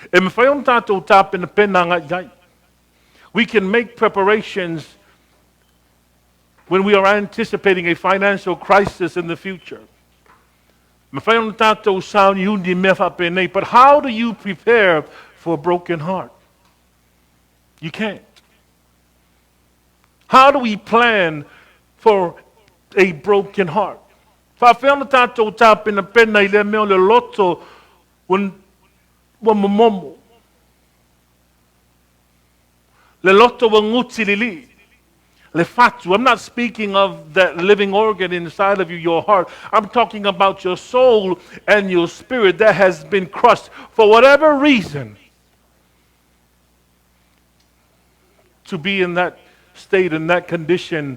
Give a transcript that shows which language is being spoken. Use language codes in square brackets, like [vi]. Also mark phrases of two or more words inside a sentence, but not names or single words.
[en] We can make preparations when we are anticipating a financial crisis in the future. But how do you prepare for a broken heart? You can't. How do we plan for a broken heart? [sm] Loto momomo. Le loto lelei. [en] I'm not speaking of that living organ inside of you, your heart. I'm talking about your soul and your spirit that has been crushed for whatever reason to be in that state, in that condition.